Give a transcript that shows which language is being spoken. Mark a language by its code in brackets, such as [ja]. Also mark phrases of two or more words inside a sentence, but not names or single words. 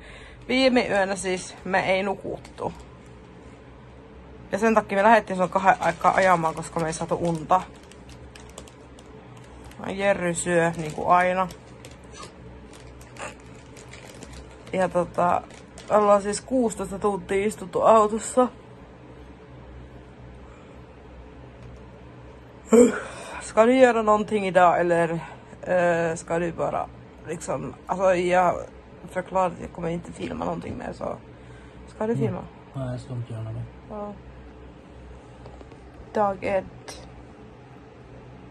[fi] Viime yönä siis me ei nukuttu. Ja sen takia me lähdettiin silloin 2 aikaa ajamaan, koska me ei saatu unta. Jerry syö niinku aina. Ja ollaan siis 16 tuntia istuttu autossa. [sv] Ska du göra någonting idag eller ska du bara liksom, alltså jag förklarade att jag kommer inte filma någonting mer, så ska du filma? Nej, jag ska inte göra det. Ja. Dag 1. Ja.